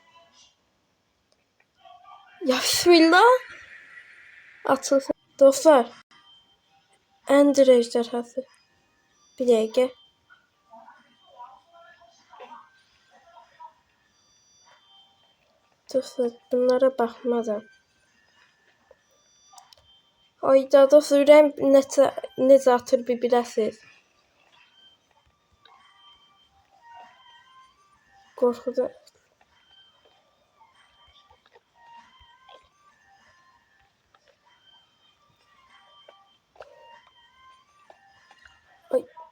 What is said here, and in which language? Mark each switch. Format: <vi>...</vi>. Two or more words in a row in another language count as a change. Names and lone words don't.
<tr>Ya bismillah. Atılsın. Dostlar. Ender ejderhası. Bir dakika. Dostlar bunlara bakmadan.</tr> <az>Ayda dostlar ürəyim necə atır bir biləsiniz. Qorxudan. Ay.</az>